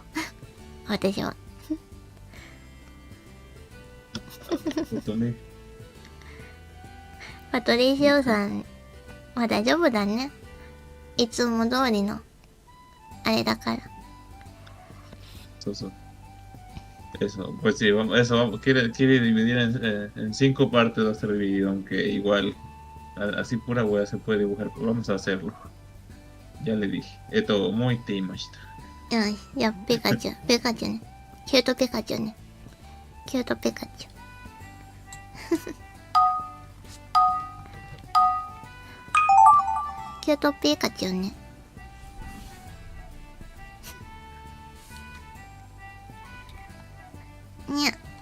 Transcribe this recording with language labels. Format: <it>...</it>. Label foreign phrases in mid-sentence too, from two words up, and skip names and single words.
<ja>私は。本当ね。パトリシオさんは大丈夫だね。いつも通りの、あれだから。そうそう。</ja> <es>Eso, pues sí, quiere dividir en 5 partes va a ser dividido, aunque igual, así pura hueá se puede dibujar, pero vamos a hacerlo. Ya le dije, esto muy teimashita.</es> <ja>よし、じゃあピカチュウ、ピカチュウね。キュートピカチュウね。キュートピカチュウ。キュートピカチュウね。にゃ。</ja>